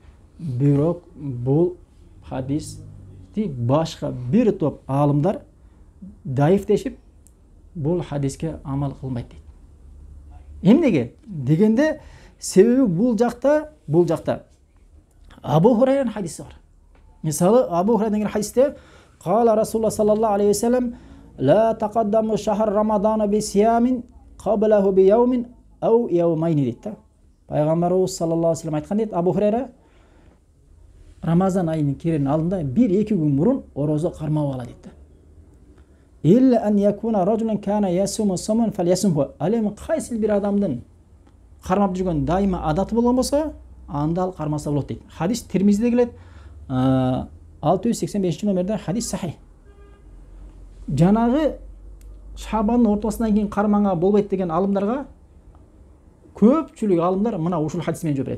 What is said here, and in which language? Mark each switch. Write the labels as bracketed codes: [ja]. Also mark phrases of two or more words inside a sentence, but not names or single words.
[ky] Бирок бул хадисти башка бир топ алымдар даифтешип, бул хадиске амал кылбайт дейт. Эмнеге? Дегенде себеби бул жакта Абу Хурайранын хадиси бар. Мисалы Абу Хурайрадан келген хадисте [ar] قال رسول الله صلى الله عليه وسلم لا تقدموا شهر رمضان بصيام قبله بيوم أو يومين дейт. [ky] Пайгамбарыбыз [ar] صلى الله عليه وسلم [ky] айткан дейт, Абу Хурайра Рамазан айынын кирен алдында 1-2 күн мурун орозо кармап ала дейт. [ar] إلا أن يكون رجلا كان يصوم صوما فليصمه. [ky] Ал эми кайсы бир адамдын кармап жүргөн дайыма адаты болгон болсо, анда ал кармаса болот дейт. Хадис Тирмизиде келет, 685 номерде хадис сахih. Жанагы Шабандын ортосунан кийин карманга болбойт деген алымдарга көпчүлүк алымдар мына ушул хадис менен жооп берет.